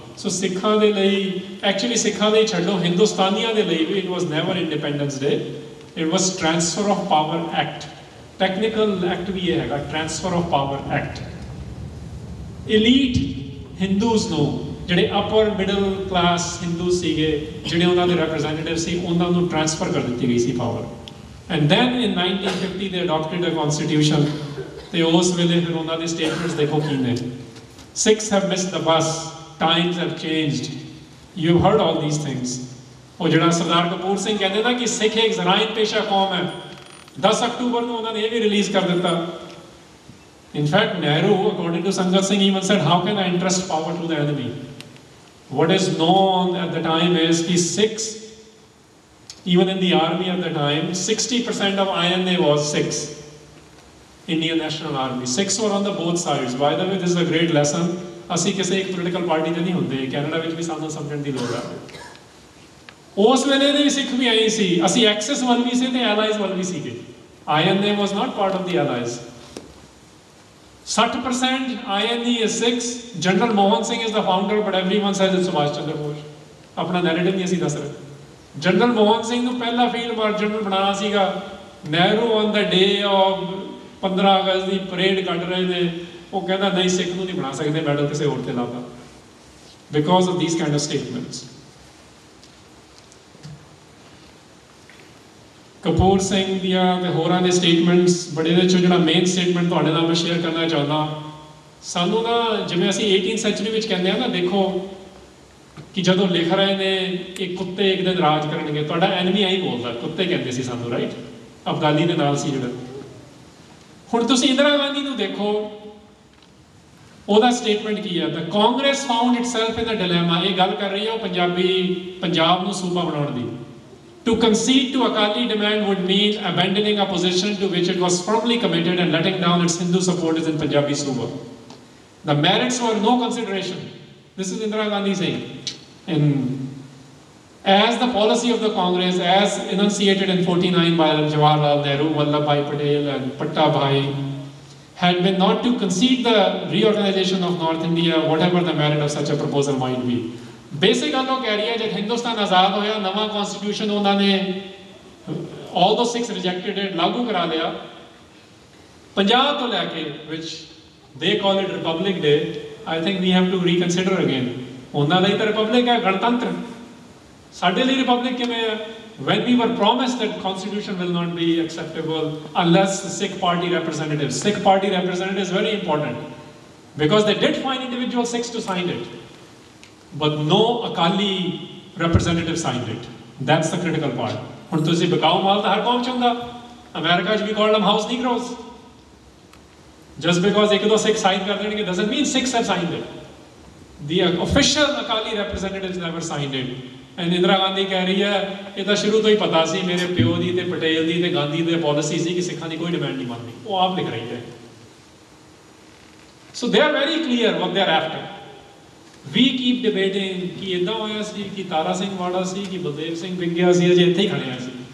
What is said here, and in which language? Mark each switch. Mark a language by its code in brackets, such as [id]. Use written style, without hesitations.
[pa] ਸੋ ਸਿੱਖਾਂ ਦੇ ਲਈ, ਐਕਚੁਅਲੀ ਸਿੱਖਾਂ ਦੇ ਛੱਡੋ, ਹਿੰਦੁਸਤਾਨੀਆਂ ਦੇ ਲਈ ਵੀ [en] It was never independence day, it was transfer of power act. [pa] Technical act ਵੀ ਇਹ ਹੈਗਾ, transfer of power act. Elite Hindus ਨੂੰ, ਜਿਹੜੇ ਅਪਰ ਮਿਡਲ ਕਲਾਸ ਹਿੰਦੂ ਸੀਗੇ, ਜਿਹੜੇ ਉਹਨਾਂ ਦੇ ਰਿਪਰੈਜ਼ੈਂਟੇਟਿਵ ਸੀ, ਉਹਨਾਂ ਨੂੰ ਟ੍ਰਾਂਸਫਰ ਕਰ ਦਿੱਤੀ ਗਈ ਸੀ power. [en] And then in 1950 they adopted a constitution. [pa] ਤੇ ਉਸ ਵੇਲੇ ਫਿਰ ਉਹਨਾਂ ਦੇ ਸਟੇਟਮੈਂਟਸ ਦੇਖੋ ਕੀ ਨੇ। [en] Sikhs have missed the bus, times have changed. You've heard all these things. [pa] ਉਹ ਜਿਹੜਾ ਸਰਦਾਰ ਕਪੂਰ ਸਿੰਘ ਕਹਿੰਦੇ ਨਾ ਕਿ ਸਿੱਖ ਇੱਕ ਜ਼ਰਾਇਨ ਪੇਸ਼ਾ ਕੌਮ ਹੈ, 10 ਅਕਤੂਬਰ ਨੂੰ ਉਹਨਾਂ ਨੇ ਇਹ ਵੀ ਰਿਲੀਜ਼ ਕਰ ਦਿੱਤਾ। [en] In fact, Nehru, according to Sangat Singh, even said, how can I entrust power to the enemy? What is known at the time is that Sikhs, even in the army at the time, 60% of INA was Sikhs, Indian National Army. Sikhs were on the both sides. By the way, this is a great lesson. [pa] ਅਸੀਂ ਕਿਸੇ ਇੱਕ political party ਦੇ ਨਹੀਂ ਹੁੰਦੇ, Canada ਵਿੱਚ ਵੀ ਸਾਨੂੰ ਸਮਝਣ ਦੀ ਲੋੜ ਹੈ। ਉਸ ਵੇਲੇ ਦੇ ਵੀ ਸਿੱਖ ਵੀ ਆਏ ਸੀ, ਅਸੀਂ ਐਕਸੈਸ ਵੱਲ ਵੀ ਸੀ ਤੇ ਐਲਾਈਜ਼ ਵੱਲ ਵੀ ਸੀਗੇ। [en] INA was not part of the allies. 60% INA is Sikhs. General Mohan Singh is the founder, but everyone says it's Subhash Chandra Bose. [pa] ਆਪਣਾ ਨੈਰੇਟਿਵ ਨਹੀਂ ਅਸੀਂ ਦੱਸ ਰਹੇ। ਜਨਰਲ ਮੋਹਨ ਸਿੰਘ ਨੂੰ ਪਹਿਲਾ ਫੀਲਡ ਮਾਰਸ਼ਲ ਬਣਾਉਣਾ ਸੀਗਾ। Nehru on ਦਾ day of 15 August ਦੀ parade ਕੱਢ ਰਹੇ ਨੇ, ਉਹ ਕਹਿੰਦਾ ਨਹੀਂ ਸਿੱਖ ਨੂੰ ਨਹੀਂ ਬਣਾ ਸਕਦੇ, ਮੈਡਲ ਕਿਸੇ ਹੋਰ ਤੇ ਲਾਤਾ, [en] Because of these kind of statements. [pa] Kapoor Singh ਦੀਆਂ ਤੇ ਹੋਰਾਂ ਦੇ ਸਟੇਟਮੈਂਟਸ ਬੜੇ ਦੇ ਚੋਂ ਜਿਹੜਾ ਮੇਨ ਸਟੇਟਮੈਂਟ ਤੁਹਾਡੇ ਨਾਲ ਮੈਂ ਸ਼ੇਅਰ ਕਰਨਾ ਚਾਹੁੰਦਾ, ਸਾਨੂੰ ਨਾ ਜਿਵੇਂ ਅਸੀਂ 18th ਸੈਂਚੁਰੀ ਵਿੱਚ ਕਹਿੰਦੇ ਆ ਨਾ, ਦੇਖੋ ਕਿ ਜਦੋਂ ਲਿਖ ਰਹੇ ਨੇ ਕਿ ਕੁੱਤੇ ਇੱਕ ਦਿਨ ਰਾਜ ਕਰਨਗੇ, ਤੁਹਾਡਾ ਐਨਮੀ ਆਹੀ ਬੋਲਦਾ, ਕੁੱਤੇ ਕਹਿੰਦੇ ਸੀ ਸਾਨੂੰ, ਰਾਈਟ? ਅਬਦਾਲੀ ਦੇ ਨਾਲ ਸੀ ਜਿਹੜਾ। ਹੁਣ ਤੁਸੀਂ ਇੰਦਰਾ ਗਾਂਧੀ ਨੂੰ ਦੇਖੋ, ਉਹਦਾ ਸਟੇਟਮੈਂਟ ਕੀ ਹੈ? [en] The Congress found itself in a dilemma. [pa] ਇਹ ਗੱਲ ਕਰ ਰਹੀ ਹੈ ਉਹ ਪੰਜਾਬ ਨੂੰ ਸੂਬਾ ਬਣਾਉਣ ਦੀ। [en] To concede to Akali demand would mean abandoning a position to which it was firmly committed and letting down its Hindu supporters in Punjabi Suba. The merits were no consideration. This is Indira Gandhi saying. And as the policy of the Congress, as enunciated in 49 by Jawaharlal Nehru, Vallabhbhai Patel and Pattabhai, had been not to concede the reorganization of North India, whatever the merit of such a proposal might be. [pa] Basic ਗੱਲ ਉਹ ਕਹਿ ਰਹੀ ਹੈ, ਜਦ ਹਿੰਦੁਸਤਾਨ ਆਜ਼ਾਦ ਹੋਇਆ, ਨਵਾਂ constitution ਉਹਨਾਂ ਨੇ [en] all those 6 rejected it, [pa] ਲਾਗੂ ਕਰਾ ਲਿਆ। ਪੰਜਾਬ ਤੋਂ ਲੈ ਕੇ, [en] which they call it Republic Day, I think we have to reconsider again. [pa] ਉਹਨਾਂ ਲਈ ਤਾਂ ਰਿਪਬਲਿਕ ਹੈ, ਗਣਤੰਤਰ। ਸਾਡੇ ਲਈ ਰਿਪਬਲਿਕ ਕਿਵੇਂ ਹੈ? [en] When we were promised that constitution will not be acceptable unless the Sikh party representatives. Sikh party representatives is very important because they did find individual Sikhs to sign it. But no Akali representative signed it. That's the critical part. [pa] ਹੁਣ ਤੁਸੀਂ ਬਕਾਉ ਮਾਲ ਤਾਂ ਹਰ ਕੌਮ ਚ ਹੁੰਦਾ। America ਚ ਵੀ [en] call them house Negroes. Just because [pa] ਇੱਕ ਦੋ ਸਿੱਖ sign ਕਰ ਦੇਣਗੇ [en] doesn't mean Sikhs have signed it. The official Akali representatives never signed it. [pa] And Indira Gandhi ਕਹਿ ਰਹੀ ਹੈ ਇਹ ਤਾਂ ਸ਼ੁਰੂ ਤੋਂ ਹੀ ਪਤਾ ਸੀ, ਮੇਰੇ ਪਿਓ ਦੀ ਤੇ ਪਟੇਲ ਦੀ ਤੇ ਗਾਂਧੀ ਦੀ ਪਾਲਿਸੀ ਸੀ ਕਿ ਸਿੱਖਾਂ ਦੀ ਕੋਈ ਡਿਮਾਂਡ ਨਹੀਂ ਮੰਨਦੀ। ਉਹ ਆਪ ਲਿਖ ਰਹੀ ਹੈ। [en] So they are very clear what they are after. We keep debating [pa] ਕਿ ਇਦਾਂ ਹੋਇਆ ਸੀ, ਕਿ ਤਾਰਾ ਸਿੰਘ ਵਾੜਾ ਸੀ, ਕਿ ਬਲਦੇਵ ਸਿੰਘ ਵਿੰਗਿਆ ਸੀ, ਅਜੇ ਇੱਥੇ ਹੀ ਖੜੇ ਆ ਸੀ।